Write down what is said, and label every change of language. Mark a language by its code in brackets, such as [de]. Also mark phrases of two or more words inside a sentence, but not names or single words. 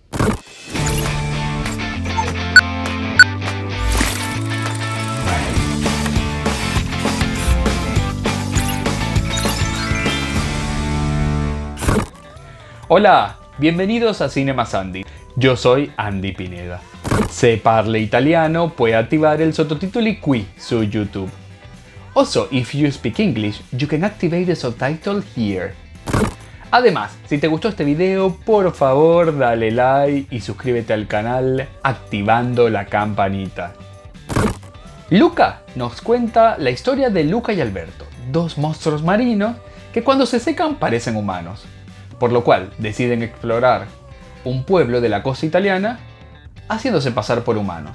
[es] Hola, bienvenidos a Cinema Sandy. Yo soy Andy Pineda. [it] Se parla italiano, puoi attivare il sottotitoli qui su YouTube. [en] Also, if you speak English, you can activate the subtitle here. [es] Además, si te gustó este video, por favor dale like y suscríbete al canal activando la campanita. Luca nos cuenta la historia de Luca y Alberto, dos monstruos marinos que cuando se secan parecen humanos, por lo cual deciden explorar un pueblo de la costa italiana haciéndose pasar por humanos.